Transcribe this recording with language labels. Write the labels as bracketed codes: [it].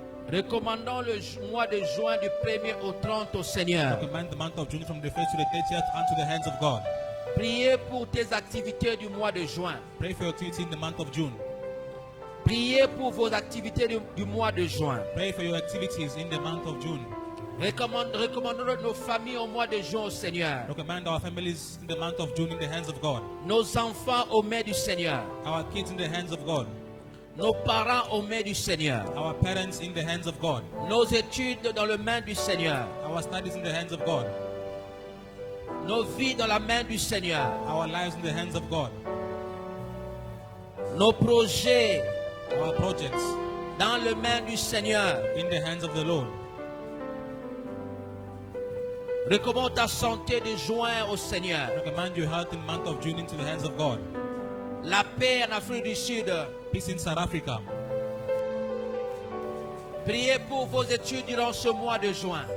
[fr] Recommandons le mois de juin du 1er au 30 au Seigneur. [en] Recommend the month of June from the 1st to the 30th unto the hands of God. [fr] Priez pour tes activités du mois de juin. [en] Pray for your activity in the month of June. [fr] Priez pour vos activités du mois de juin. [en] Pray for your activities in the month of June. [fr] Recommandons nos familles au mois de juin au Seigneur. [en] Recommend our families in the month of June in the hands of God. [fr] Nos enfants aux mains du Seigneur. [en] Our kids in the hands of God. [fr] Nos parents aux mains du Seigneur. [en] Our parents in the hands of God. [fr] Nos études dans les mains du Seigneur. [en] Our studies in the hands of God. [fr] Nos vies dans la main du Seigneur. [en] Our lives in the hands of God. [fr] Nos projets [en] our projects [fr] dans les mains du Seigneur. [en] In the hands of the Lord. [fr] Recommande ta santé de juin au Seigneur. [en] Recommend your health in the month of June into the hands of God. [fr] La paix en Afrique du Sud. [en] Peace in South Africa. [fr] Priez pour vos études durant ce mois de juin.